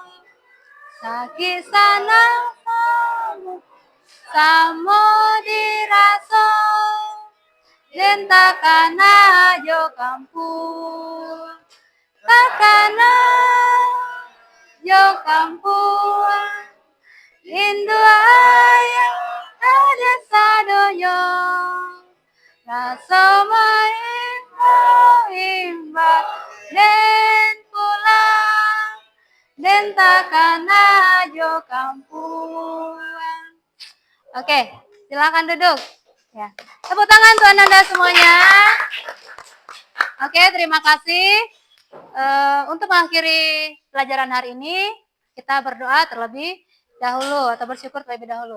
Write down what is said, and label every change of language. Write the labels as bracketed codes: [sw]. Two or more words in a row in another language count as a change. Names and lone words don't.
[min] Sakit sana samo diraso, den takana jo kampung, takana jo kampung, Indu ayah ada sadoyo, raso imba den pulang, den takana jo kampung. [id] Oke, silakan duduk. Ya, tepuk tangan tuan Anda semuanya. Oke, terima kasih. Untuk mengakhiri pelajaran hari ini, kita berdoa terlebih dahulu atau bersyukur terlebih dahulu.